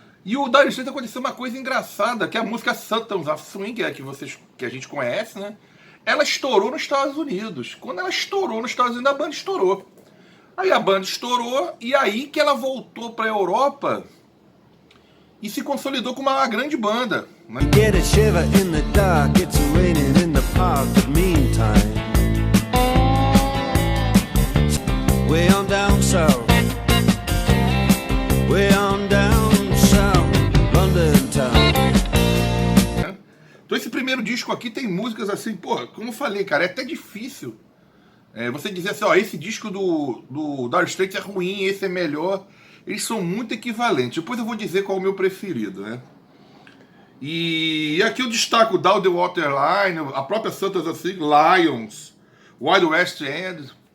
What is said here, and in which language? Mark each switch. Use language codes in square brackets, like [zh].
[pt] E o Dire Straits aconteceu uma coisa engraçada, que a música Sultans of Swing, que a gente conhece, né? Ela estourou nos Estados Unidos. Quando ela estourou nos Estados Unidos, a banda estourou. Aí a banda estourou, e aí que ela voltou para a Europa e se consolidou como uma grande banda, né? [en] Get a shiver in the dark, it's raining in the park, but meantime way on down south, way on down south, London town. [pt] Então esse primeiro disco aqui tem músicas assim, pô, como eu falei, cara, é até difícil você dizer assim, ó, esse disco do Dire Straits é ruim, esse é melhor. Eles são muito equivalentes. Depois eu vou dizer qual é o meu preferido, né? E aqui eu destaco Down the Waterline, a própria Sultans of Swing, Lions, Wild West End.